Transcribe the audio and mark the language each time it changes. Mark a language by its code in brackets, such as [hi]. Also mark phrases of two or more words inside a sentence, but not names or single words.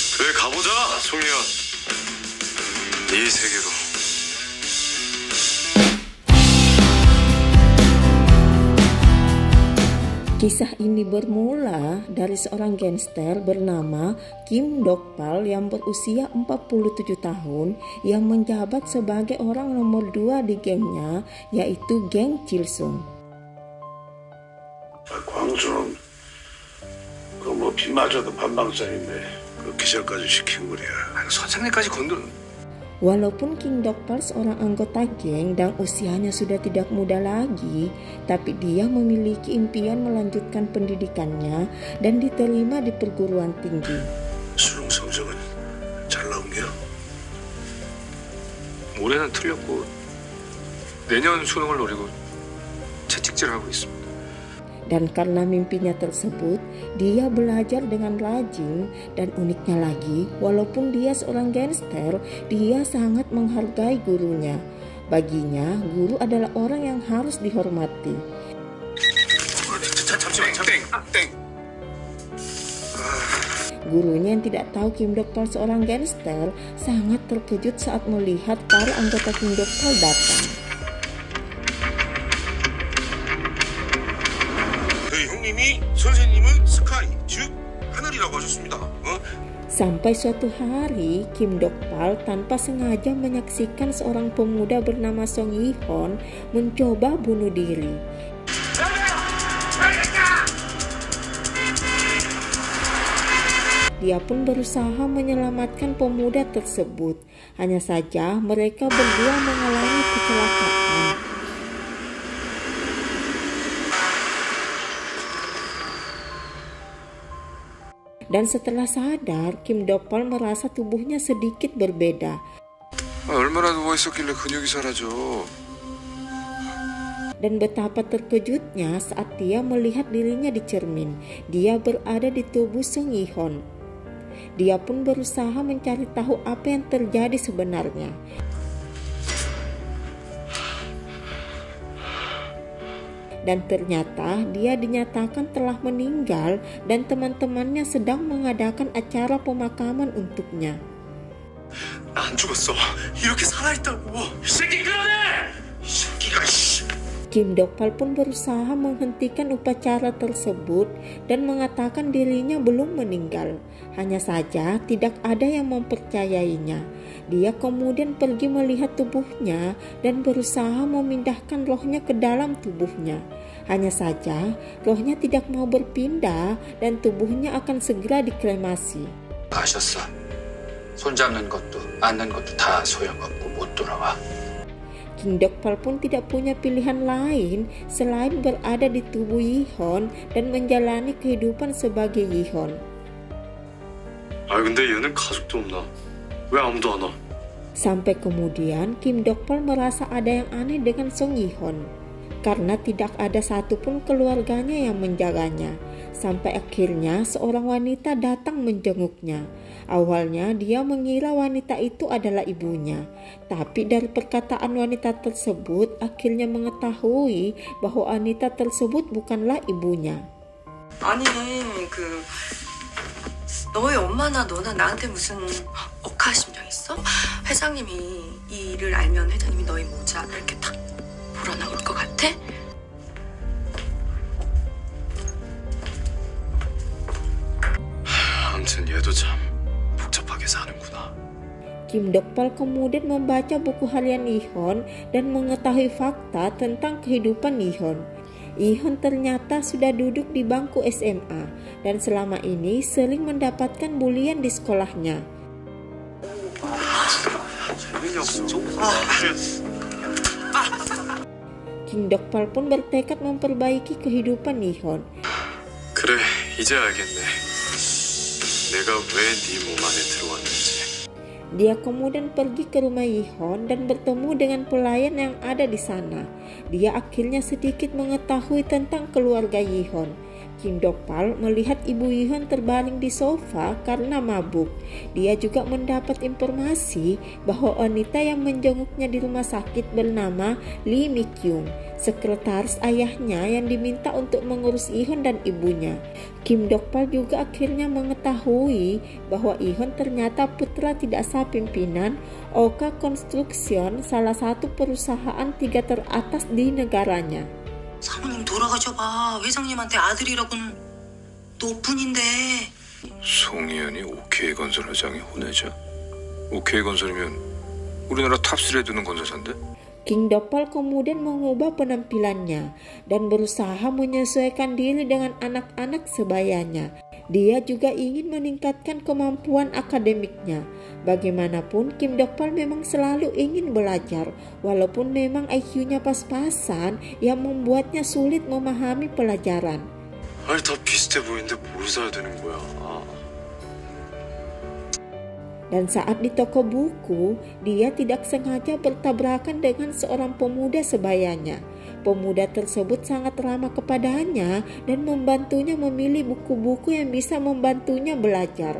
[ko] 그래 가보자 송이야. 이 세계로. [id] Kisah ini bermula dari seorang gangster bernama Kim Dokpal yang berusia 47 tahun yang menjabat sebagai orang nomor 2 di gengnya, yaitu geng Chilsung. [ko] 광주는 그뭐 비 맞아도 반방짜리인데 그 기절까지 시킨 거야. 선생님까지 건들. [id] Walaupun Kim Dokpal seorang anggota geng dan usianya sudah tidak muda lagi, tapi dia memiliki impian melanjutkan pendidikannya dan diterima di perguruan tinggi. [ko] 수능 성적은 잘 나온 게요? 올해는 틀렸고 내년 수능을 노리고 채찍질을 하고 있습니다. [id] Dan karena mimpinya tersebut, dia belajar dengan rajin dan uniknya lagi, walaupun dia seorang gangster, dia sangat menghargai gurunya. Baginya, guru adalah orang yang harus dihormati. Gurunya yang tidak tahu Kim Dokpal seorang gangster sangat terkejut saat melihat para anggota Kim Dokpal datang. [ko] 형님이 선생님은 스카이, 즉 하늘이라고 하셨습니다. [id] Sampai suatu hari, Kim Dokpal tanpa sengaja menyaksikan seorang pemuda bernama Song Yi-hon mencoba bunuh diri. Dia pun berusaha menyelamatkan pemuda tersebut. Hanya saja mereka berdua mengalami kecelakaan. Dan setelah sadar, Kim Dokpal merasa tubuhnya sedikit berbeda. [ko] 얼마나 누워있었길래 근육이 사라져. [id] Dan betapa terkejutnya saat dia melihat dirinya di cermin. Dia berada di tubuh Song Yi-hon. Dia pun berusaha mencari tahu apa yang terjadi sebenarnya. Dan ternyata dia dinyatakan telah meninggal dan teman-temannya sedang mengadakan acara pemakaman untuknya. [ko] 안 죽었어. 이렇게 살아있다고. 이 새끼 끌어내! 이 새끼가 [id] Kim Dokpal pun berusaha menghentikan upacara tersebut dan mengatakan dirinya belum meninggal. Hanya saja tidak ada yang mempercayainya. Dia kemudian pergi melihat tubuhnya dan berusaha memindahkan rohnya ke dalam tubuhnya. Hanya saja rohnya tidak mau berpindah dan tubuhnya akan segera dikremasi. [ko] 가셨어. 손잡는 것도 안는 것도 다 소용없고 못 돌아와. [id] Kim Dokpal pun tidak punya pilihan lain selain berada di tubuh Yi-hon dan menjalani kehidupan sebagai Yi-hon. [ko] 아 근데 얘는 가족도 없나? 왜 아무도 안 와? [id] Sampai kemudian Kim Dokpal merasa ada yang aneh dengan Song Yi-hon karena tidak ada satupun keluarganya yang menjaganya. Sampai akhirnya seorang wanita datang menjenguknya. Awalnya dia mengira wanita itu adalah ibunya, tapi dari perkataan wanita tersebut akhirnya mengetahui bahwa wanita tersebut bukanlah ibunya. [ko] 아니 너의 엄마나 너나 나한테 무슨 억하심정 있어? 회장님이 이 일을 알면 회장님이 너의 모자 이렇게 탁 불어나올 것 같아? 아무튼 얘도 참 복잡하게 사는구나. [id] Kim Dokpal kemudian membaca buku harian Yi-hon dan mengetahui fakta tentang kehidupan Yi-hon. Yi-hon ternyata sudah duduk di bangku SMA dan selama ini sering mendapatkan bulian di sekolahnya. Kim Dokpal pun bertekad memperbaiki kehidupan Yi-hon. [ko] 그래 이제 알겠네. 내가 왜 네 몸 안에 들어왔는지. [id] Dia kemudian pergi ke rumah Yi-hon dan bertemu dengan pelayan yang ada di sana. Dia akhirnya sedikit mengetahui tentang keluarga Yi-hon. Kim Dokpal melihat ibu Yihon terbaring di sofa karena mabuk. Dia juga mendapat informasi bahwa wanita yang menjenguknya di rumah sakit bernama Lee Mi-kyung, sekretaris ayahnya yang diminta untuk mengurus Yihon dan ibunya. Kim Dokpal juga akhirnya mengetahui bahwa Yihon ternyata putra tidak sah pimpinan Oka Construction, salah satu perusahaan 3 teratas di negaranya. [ko] 사모님 돌아가셔봐. 회장님한테 아들이라고는 너뿐인데. 송희연이 OK 건설 회장의 혼외자? OK 건설이면 우리나라 탑3에 드는 건설사인데? [id] Kim Dokpal kemudian mengubah penampilannya dan berusaha menyesuaikan diri dengan anak-anak sebayanya. Dia juga ingin meningkatkan kemampuan akademiknya. Bagaimanapun, Kim Dokpal memang selalu ingin belajar, walaupun memang IQ-nya pas-pasan yang membuatnya sulit memahami pelajaran. [ko] 아니 다 비슷해 보이는데 뭘 사야 되는 거야? [id] Dan saat di toko buku, dia tidak sengaja bertabrakan dengan seorang pemuda sebayanya. Pemuda tersebut sangat ramah kepadanya dan membantunya memilih buku-buku yang bisa membantunya belajar.